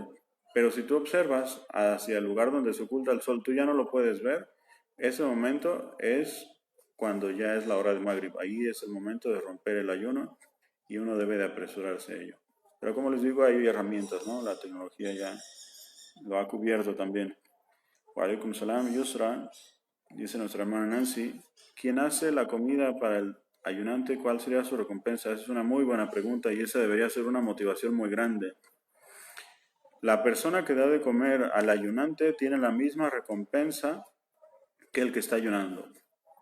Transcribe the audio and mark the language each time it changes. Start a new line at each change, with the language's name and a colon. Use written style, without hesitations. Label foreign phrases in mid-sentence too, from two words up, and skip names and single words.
Spanish: Pero si tú observas hacia el lugar donde se oculta el sol, tú ya no lo puedes ver. Ese momento es cuando ya es la hora de Maghrib. Ahí es el momento de romper el ayuno y uno debe de apresurarse a ello. Pero como les digo, hay herramientas, ¿no? La tecnología ya lo ha cubierto también.
Arabic: وعليكم السلام, Yusra,
Spanish: dice nuestra hermana Nancy, ¿quién hace la comida para el ayunante? ¿Cuál sería su recompensa? Esa es una muy buena pregunta y esa debería ser una motivación muy grande. La persona que da de comer al ayunante tiene la misma recompensa que el que está ayunando.